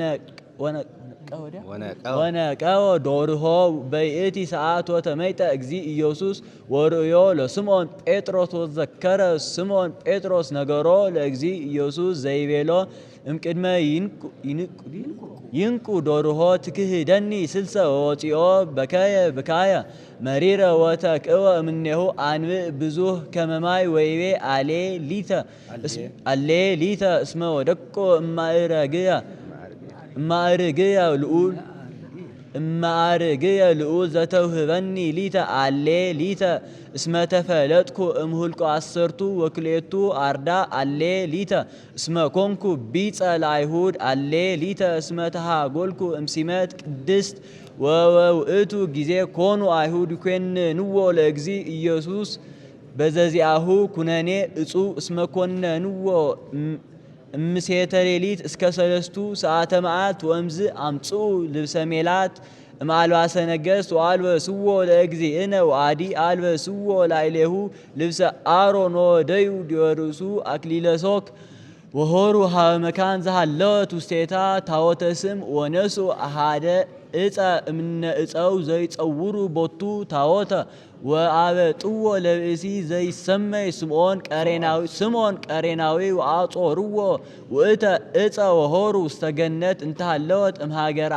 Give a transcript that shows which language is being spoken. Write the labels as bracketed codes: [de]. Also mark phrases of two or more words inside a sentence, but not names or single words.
[gez] ወነቀወ ዶርሆ በይእቲ ሰዓት ወተመይጠ እግዚ ኢየሱስ ወርእዮ ለስምዖን ጴጥሮስ ወዘከረ ስምዖን ጴጥሮስ ነገሮ ለእግዚ ኢየሱስ ዘይቤሎ እምቅድመ ይንቁ ዶርሆ ትክህደኒ ስልሰ ወወፂኦ በከየ ብካየ መሪረ ወተቅወ እምኔሁ አንብእ ብዙህ ከመማይ ወይቤ አሌ ሊተ እስመ ወደቆ እማዕርግየ ልዑል ዘተውህበኒ ሊተ አሌ ሊተ እስመ ተፈለጥኩ እምሁልቆ አሰርቱ ወክልኤቱ አርዳ አሌ ሊተ እስመ ኮንኩ ቢጸ ለአይሁድ አሌ ሊተ እስመ ተሃጐልኩ እምሲመት ቅድስት ወውእቱ ጊዜ ኮኑ አይሁድ ይኰንንዎ ለእግዚ ኢየሱስ በዘዚአሁ ኩነኔ እጹብ እስመ ኰነንዎ እምሴተ ሌሊት እስከ 3 ሰዓተ መዓልት ወእምዝ አምጽኡ ልብሰ ሜላት እምአልባሰ ነገሥት ወአልበስዎ ለእግዚእነ ወአዲ አልበስዎ ላዕሌሁ ልብሰ አሮን ወደዩ ዲወርእሱ አክሊለ ሦክ ወሆሩ ሀበ መካን ዘሃለወት ውስቴታ ታቦተ ስም ወነሱ አሃደ እፀ እምነ እፀው ዘይጸውሩ ቦቱ ታቦተ ወአበጥዎ ለብእሲ ዘይሰመይ ስምዖን ቀሬናዊ ወአጾርዎ ውእተ እፀ ወሆሩ ውስተ ገነት እንተሃለወት እምሃገረ